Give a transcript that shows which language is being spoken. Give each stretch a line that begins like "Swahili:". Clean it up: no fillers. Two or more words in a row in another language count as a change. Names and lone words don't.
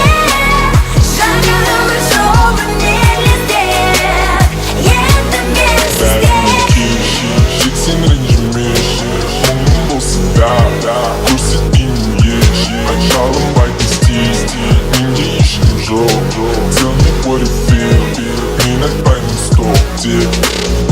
Kazakh: Жаңа өмір жолын елестеп, енді менсіз тек. Сен ренжіме мұңым болса да көрсетпеймін ешке. Жалынбай тез менде ешкім жоқ.
English: Tell me what you feel,
Kazakh: мен айтпаймын стоп тек.